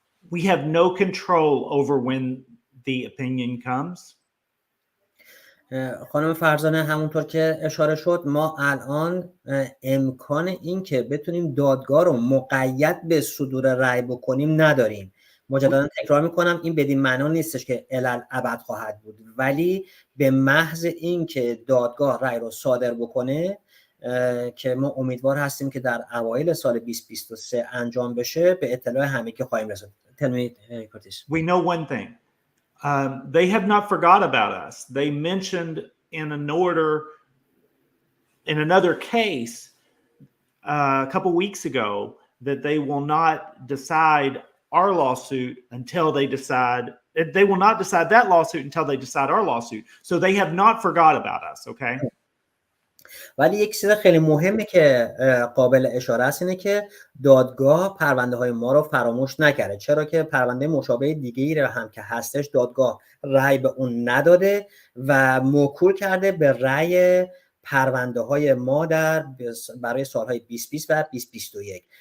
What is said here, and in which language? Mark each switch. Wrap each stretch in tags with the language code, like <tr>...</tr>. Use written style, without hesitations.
<en>We have no control over when the opinion comes.</en> <fa>خانم فرزانه همونطور که اشاره شد ما الان امکان این که بتونیم دادگاه رو مقید به صدور رأی بکنیم نداریم. مجددا تکرار میکنم این بدین معنا نیستش که الالابد خواهد بود، ولی به محض این که دادگاه رأی رو صادر بکنه که ما امیدوار هستیم که در اوایل سال 2023 انجام بشه به اطلاع همگی خواهیم رسید.</fa> <en>Tell me, Curtis. We know one thing. They have not forgot about us. They mentioned in an order in another case a couple weeks ago that they will not decide our lawsuit until they decide. They will not decide that lawsuit until they decide our lawsuit. So they have not forgot about us, okay?</en> <fa>ولی یک چیز خیلی مهمه که قابل اشاره است اینه که دادگاه پرونده های ما رو فراموش نکرده، چرا که پرونده مشابه دیگه‌ای رو هم که هستش دادگاه رأی به اون نداده و موکول کرده به رأی پرونده های ما برای سالهای 2020 و 2021.</fa>